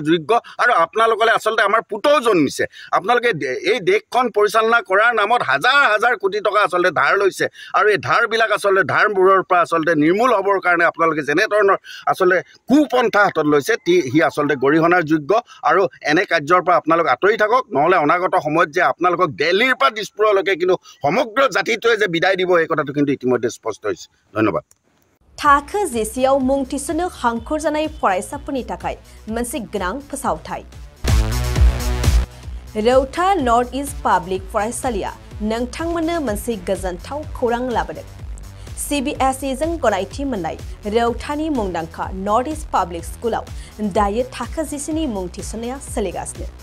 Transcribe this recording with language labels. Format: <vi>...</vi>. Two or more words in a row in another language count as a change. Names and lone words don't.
<as>যোগ্য আৰু আপোনালোকলে আচলতে আমাৰ পুতৌ জন্মিছে আপোনালোকে এই দেশখন পৰিচালনা কৰাৰ নামত হাজাৰ হাজাৰ কোটি টকা আচলতে ধাৰ লৈছে আৰু এই ধাৰবিলাক আচলতে ধাৰবোৰৰ পৰা আচলতে নিৰ্মূল হ'বৰ কাৰণে আপোনালোকে যেনেধৰণৰ আচলতে কুপন্থা হাতত লৈছে সি আচলতে গৰিহণাৰ যোগ্য আৰু এনে কাৰ্যৰ পৰা আপোনালোক আঁতৰি থাকক নহ'লে অনাগত সময়ত যে আপোনালোকক দিল্লীৰ পৰা দিছপুৰলৈকে কিন্তু সমগ্ৰ জাতিটোৱে যে বিদায় দিব এই কথাটো কিন্তু ইতিমধ্যে স্পষ্ট হৈছে ধন্যবাদ</as> <brx>थाखो जिसेयाव मुं थिसननो हांखुर जानाय फरायसाफोरनि थाखाय मोनसे गोनां फोसावथाय रौता नर्थ इस्ट पाब्लिक फरायसालिया नोंथांमोननो मोनसे गोजोनथाव खौरां लाबोदों CBSE जों गनायथि मोननाय रौतानि मुंदांखा नर्थ इस्ट पाब्लिक स्कुलाव दायो थाखो जिसेनि मुं थिसननाया सोलिगासिनो</brx>